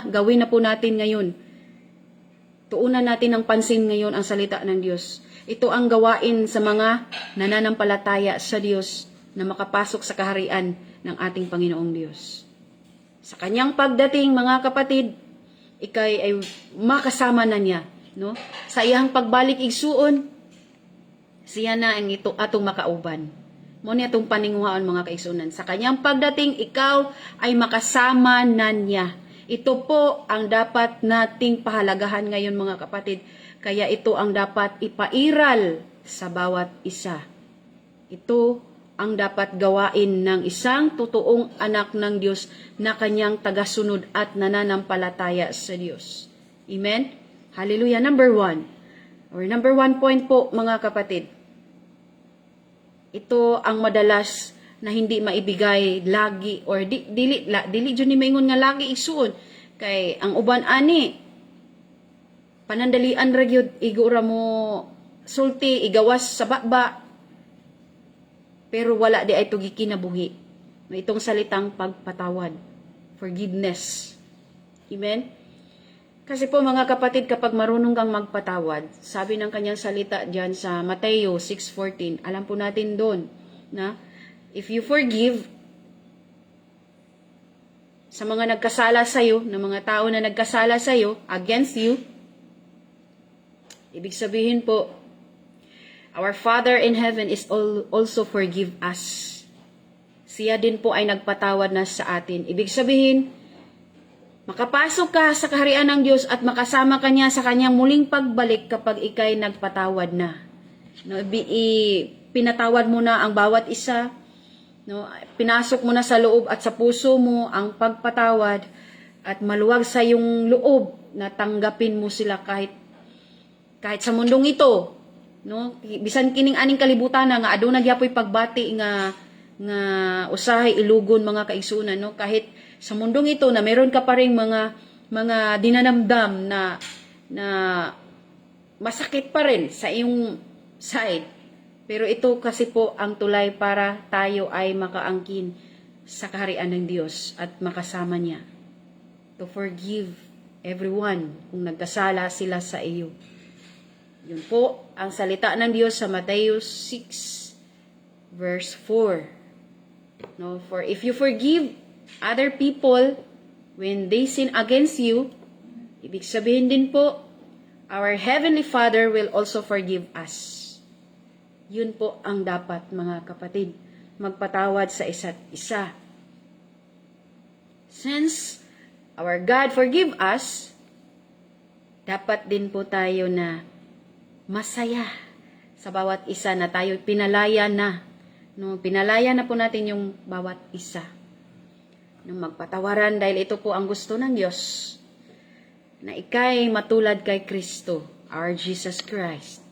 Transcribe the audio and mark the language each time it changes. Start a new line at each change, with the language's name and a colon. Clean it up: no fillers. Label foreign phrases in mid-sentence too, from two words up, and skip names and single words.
Filipino: Gawin na po natin ngayon. Tuunan natin ng pansin ngayon ang salita ng Diyos. Ito ang gawain sa mga nananampalataya sa Diyos na makapasok sa kaharian ng ating Panginoong Diyos. Sa kanyang pagdating, mga kapatid, ikay ay makasama na niya, no?
Cebuano: Sa iyang pagbalik igsuon, siya na ang ito atong makauban. Mo ni atong paninguhaon mga kaigsuunan.
Filipino: Sa kanyang pagdating, ikaw ay makasama na niya. Ito po ang dapat nating pahalagahan ngayon mga kapatid. Kaya ito ang dapat ipairal sa bawat isa. Ito ang dapat gawain ng isang totoong anak ng Diyos na kanyang tagasunod at nananampalataya sa Diyos.
English: Amen? Hallelujah. Number 1.
Filipino: Or
English: number 1 point
Filipino: po, mga kapatid. Ito ang madalas na hindi maibigay lagi
Cebuano: or dili jud ni maingon nga lagi isuon kay ang uban ani panandalian ra gyud igura mo sulti igawas sa baba pero wala di ay tugi kinabuhi may
Filipino: itong salitang pagpatawad,
Cebuano: forgiveness.
Filipino: Amen. Kasi po mga kapatid, kapag marunong kang magpatawad, sabi ng kanyang salita diyan sa Mateo 6:14, alam po natin doon na
English: if you forgive
Filipino: sa mga nagkasala sa iyo, na mga tao na nagkasala sa iyo,
English: against you,
Filipino: ibig sabihin po,
English: our Father in heaven is also forgive us.
Filipino: Siya din po ay nagpatawad na sa atin. Ibig sabihin, makapasok ka sa kaharian ng Diyos at makasama ka niya sa kanyang muling pagbalik kapag ikay nagpatawad na. No, pinatawad mo na ang bawat isa. No, pinasok mo na sa loob at sa puso mo ang pagpatawad at maluwag sa iyong loob na tanggapin mo sila kahit sa mundong ito, no,
Cebuano: bisan kining aning kalibutan nga aduna gyapoy pagbati nga usahay ilugon mga kaigsunan, no,
Filipino: kahit sa mundong ito na meron ka pa ring mga dinanamdam na masakit pa rin sa iyong side. Pero ito kasi po ang tulay para tayo ay makaangkin sa kaharian ng Diyos at makasama niya.
English: To forgive everyone
Filipino: kung nagkasala sila sa iyo. Yun po ang salita ng Diyos sa Mateo 6 verse 4.
English: No, for if you forgive other people when they sin against you,
Filipino: ibig sabihin din po,
English: our Heavenly Father will also forgive us.
Filipino: Yun po ang dapat mga kapatid, magpatawad sa isa't isa.
English: Since our God forgive us,
Filipino: dapat din po tayo na masaya sa bawat isa na tayo pinalaya na. No, pinalaya na po natin yung bawat isa. Nung magpatawaran dahil ito po ang gusto ng Diyos. Na ikay matulad kay Kristo,
English: our Jesus Christ.